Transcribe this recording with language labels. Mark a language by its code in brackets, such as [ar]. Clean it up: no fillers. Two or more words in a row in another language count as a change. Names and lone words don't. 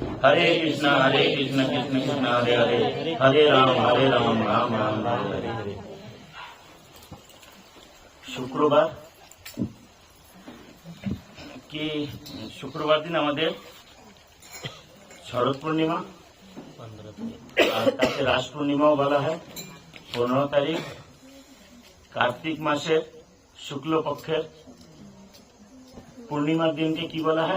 [bn] कृष्ण कृष्ण कृष्ण हरे हरे, हरे राम राम राम हरे हरे। শুক্রবার কি শুক্রবার দিন আমাদের শরৎ পূর্ণিমা, আর তাকে রাস পূর্ণিমাও বলা হয়। 15 তারিখ কার্তিক মাসের শুক্লপক্ষের পূর্ণিমার দিনকে কি বলা হয়?